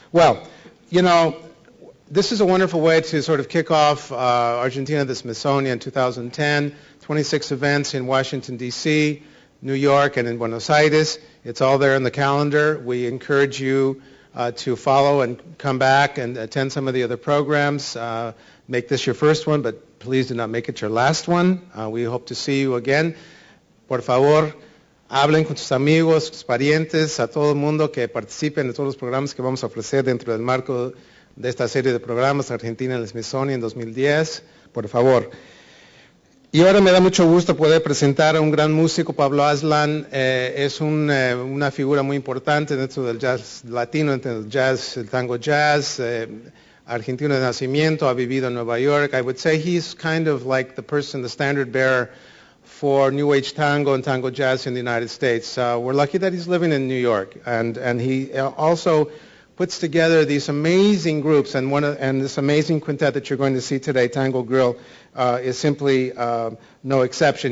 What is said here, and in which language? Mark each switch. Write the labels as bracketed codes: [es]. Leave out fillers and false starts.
[en] Well, this is a wonderful way to sort of kick off Argentina, the Smithsonian 2010, 26 events in Washington, D.C., New York, and in Buenos Aires. It's all there in the calendar. We encourage you to follow and come back and attend some of the other programs. Make this your first one, but please do not make it your last one. We hope to see you again. [es] Por favor, hablen con sus amigos, sus parientes, a todo el mundo que participe en todos los programas que vamos a ofrecer dentro del marco de esta serie de programas Argentina en el Smithsonian en 2010. Por favor. Y ahora me da mucho gusto poder presentar a un gran músico, Pablo Aslan. Es una figura muy importante dentro del jazz latino, dentro del jazz, el tango jazz, argentino de nacimiento, ha vivido en Nueva York. [en] I would say he's kind of like the person, the standard bearer for New Age tango and tango jazz in the United States. We're lucky that he's living in New York, and he also puts together these amazing groups, and this amazing quintet that you're going to see today, Tango Grill, is simply no exception.